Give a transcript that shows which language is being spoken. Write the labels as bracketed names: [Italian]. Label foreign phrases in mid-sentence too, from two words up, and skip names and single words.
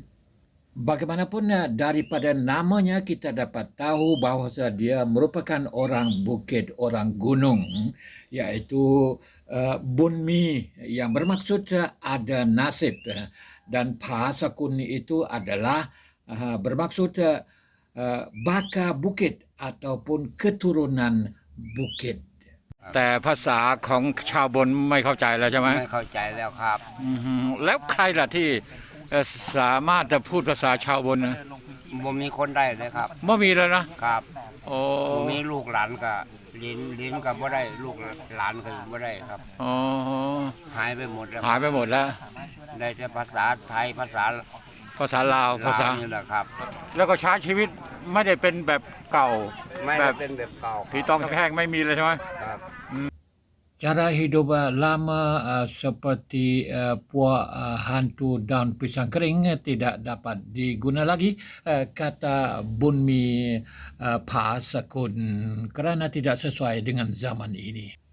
[Malay] Bagaimanapun daripada namanya kita dapat tahu bahawa dia merupakan orang bukit, orang gunung, iaitu Bunmi yang bermaksud ada nasib dan Pasakun itu adalah bermaksud baka bukit ataupun keturunan bukit. [Thai] แต่ภาษาของชาวบนไม่เข้าใจแล้วใช่ไหม ไม่เข้าใจแล้วครับ แล้วใครล่ะที่สามารถจะพูดภาษาชาวบนนะ บ่มีคนได้เลยครับ ไม่มีแล้วนะครับ โอ้ บ่มีลูกหลานก็ลิ้นก็บ่ได้ลูกหลานก็บ่ได้ครับ อ๋อ หายไปหมดแล้ว หายไปหมดแล้ว ได้แต่ภาษาไทยภาษา ภาษาลาวภาษา นี่แหละครับ แล้วก็ใช้ชีวิตไม่ได้เป็นแบบเก่า ไม่ แบ ได้ บ เป็นแบบเก่า ผีต้องแห้งไม่มีเลยใช่ไหม ครับ [Malay] Cara hidup lama seperti puak hantu daun pisang kering tidak dapat diguna lagi kata Bunmi Pasakun kerana tidak sesuai dengan zaman ini.